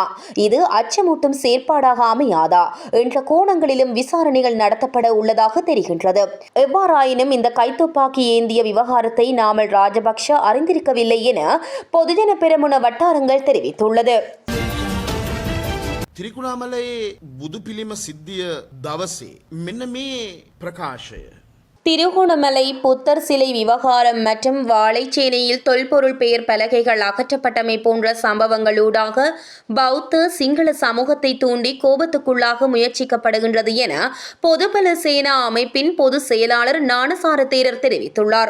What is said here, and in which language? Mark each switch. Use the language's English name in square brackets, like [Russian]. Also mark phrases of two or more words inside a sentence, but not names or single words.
[Tamil] இது அச்சமூட்டும் செயற்பாடாக அமையாதா என்ற கோணங்களிலும் விசாரணைகள் நடத்தப்பட உள்ளதாக தெரிகின்றது. எவ்வாறாயினும் இந்த கைத்துப்பாக்கி ஏந்திய விவகாரத்தை நாமல் ராஜபக்ஷ அறிந்திருக்கவில்லை என பொதுஜன பெரமுன வட்டாரங்கள் தெரிவித்துள்ளது. [Sinhala] திரிகுணாமலை බුදු පිළිම සිද්ධිය දවසේ මෙන්න මේ ප්‍රකාශය [Tamil] திருகோணமலை புத்தர் சிலை விவகாரம் மற்றும் வாழைச்சேனையில் தொல்பொருள் பெயர் பலகைகள் அகற்றப்பட்டமை போன்ற சம்பவங்களூடாக பௌத்த சிங்கள சமூகத்தை தூண்டி கோபத்துக்குள்ளாக முயற்சிக்கப்படுகின்றது என பொதுபல சேனா அமைப்பின் பொதுச் செயலாளர் ஞானசார தேரர் தெரிவித்துள்ளார்.